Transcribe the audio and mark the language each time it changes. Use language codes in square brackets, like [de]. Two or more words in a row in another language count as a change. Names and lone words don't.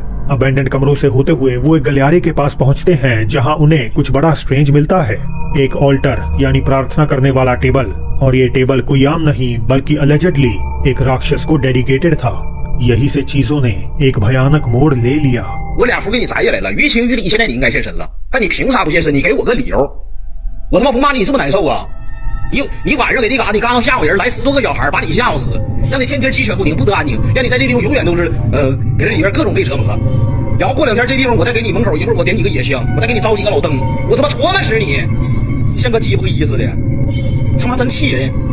[hi] अबेंडेंड कमरों से होते हुए वो एक गलियारे के पास पहुंचते हैं, जहां उन्हें कुछ बड़ा स्ट्रेंज मिलता है। एक ऑल्टर यानी प्रार्थना करने वाला टेबल, और ये टेबल कोई आम नहीं बल्कि अलेजेडली एक राक्षस को डेडिकेटेड था। यही से चीजों ने एक भयानक मोड़ ले लिया। [zh] 我俩符给你摘下来了，于情于理，现在你应该现身了，但你凭啥不现身？你给我个理由，我他妈不骂你，你是不是难受啊？你晚上给那嘎达吓唬人，来10多个小孩把你吓唬死，让你天天鸡犬不宁，不得安宁，让你在这地方永远都是给这里边各种被折磨。然后过2天这地方我再给你门口一会儿我点你个野香，我再给你招几个老灯，我他妈戳那死你，像个鸡不一似的，他妈真气人。